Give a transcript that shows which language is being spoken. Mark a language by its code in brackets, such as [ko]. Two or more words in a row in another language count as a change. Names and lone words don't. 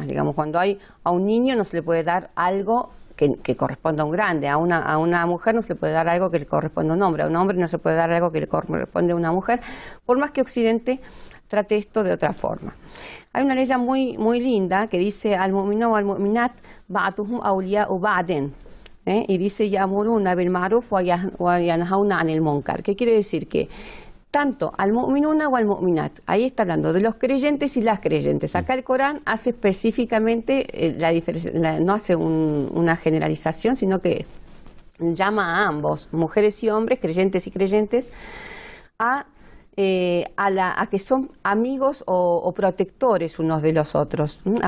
[es] Digamos, cuando hay a un niño no se le puede dar algo que corresponda a un grande, a una mujer no se le puede dar algo que le corresponda a un hombre no se puede dar algo que le corresponde a una mujer, por más que Occidente trate esto de otra forma. Hay una ley muy, muy linda que dice [ar] المؤمنون والمؤمنات بعضهم أولياء بعض, [es] y dice [ar] يأمرون بالمعروف وينهون عن المنكر. [es] ¿Qué quiere decir? Que tanto [ar] المؤمنون والمؤمنات, [es] ahí está hablando de los creyentes y las creyentes. Acá el Corán hace específicamente la diferencia, no hace una generalización, sino que llama a ambos, mujeres y hombres, creyentes y creyentes, a que son amigos o protectores unos de los otros.